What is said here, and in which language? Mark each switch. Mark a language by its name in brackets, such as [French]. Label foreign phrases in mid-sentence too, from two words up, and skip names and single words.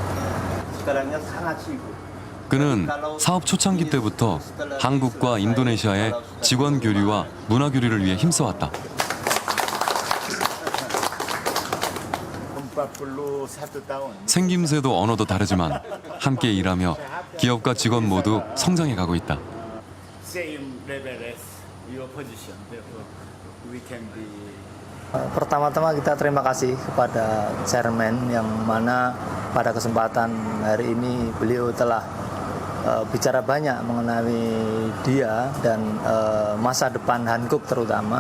[Korean] 그는 사업 초창기 때부터 한국과 인도네시아의 직원 교류와 문화 교류를 위해 힘써왔다. 생김새도 언어도 다르지만 함께 일하며 기업과 직원 모두 성장해 가고 있다. [Indonesian] Pertama-tama kita terima kasih kepada chairman yang mana pada kesempatan hari ini beliau telah bicara banyak mengenai dia dan masa depan Hankook terutama.